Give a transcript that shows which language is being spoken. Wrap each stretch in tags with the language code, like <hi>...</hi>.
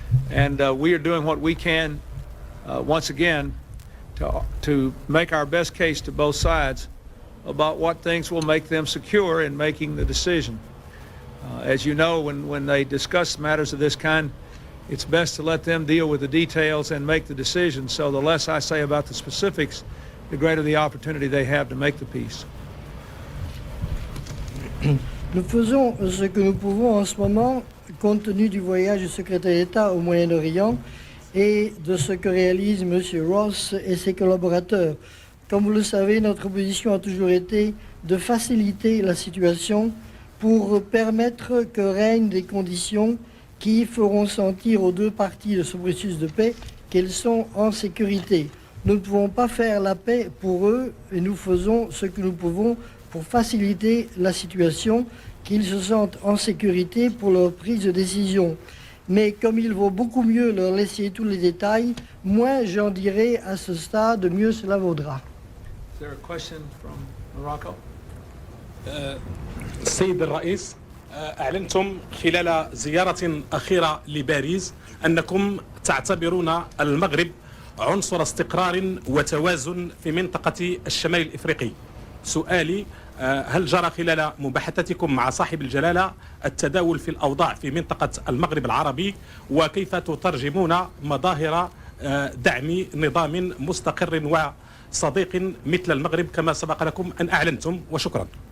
<en>And we are doing what we can, once again, to make our best case to both sides about what things will make them secure in making the decision. As you know, when they discuss matters of this kind, it's best to let them deal with the details and make the decision. So the less I say about the specifics, the greater the opportunity they have to make the peace.</en> <fr>Nous faisons ce que nous pouvons en ce moment, compte tenu du voyage du secrétaire d'État au Moyen-Orient et de ce que réalisent M. Ross et ses collaborateurs. Comme vous le savez, notre position a toujours été de faciliter la situation pour permettre que règnent des conditions qui feront sentir aux deux parties de ce processus de paix qu'elles sont en sécurité. Nous ne pouvons pas faire la paix pour eux et nous faisons ce que nous pouvons pour faciliter la situation, qu'ils se sentent en sécurité pour leur prise de décision. Mais comme il vaut beaucoup mieux leur laisser tous les détails, moins j'en dirai à ce stade, mieux cela vaudra.</fr> <en>Is there a question from Morocco?</en> <ar>السيد الرئيس، أعلنتم خلال زيارة أخيرة لباريس أنكم تعتبرون المغرب عنصر استقرار وتوازن في منطقة الشمال الإفريقي. سؤالي، هل جرى خلال مباحثاتكم مع صاحب الجلالة التداول في الأوضاع في منطقة المغرب العربي، وكيف تترجمون مظاهر دعم نظام مستقر وصديق مثل المغرب كما سبق لكم أن أعلنتم؟ وشكرا.</ar>